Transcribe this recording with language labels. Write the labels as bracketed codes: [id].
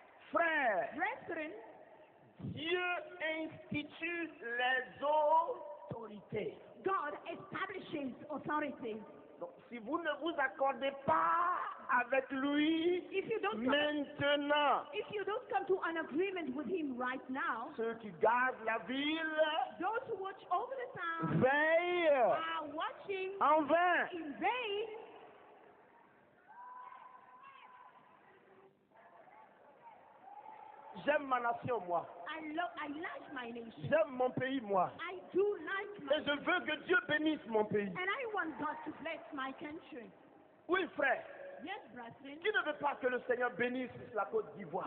[fr] Frère, Dieu institue les autorités. [en] God establishes authorities. [fr] Donc, si vous ne vous accordez pas avec lui maintenant, [en] if you don't come to an agreement with him right now, [fr] ceux qui gardent la ville, [en] those who watch over the town, [fr] veillent [en] are watching [fr] en vain. [en] in vain. [fr] J'aime ma nation, moi. [en] I like my nation. [fr] J'aime mon pays, moi. [en] I do like my [fr] Et je veux que Dieu bénisse mon pays. [en] And I want God to bless my country. [fr] Oui, frère. [en] Yes, brethren. [fr] Qui ne veut pas que le Seigneur bénisse la Côte d'Ivoire?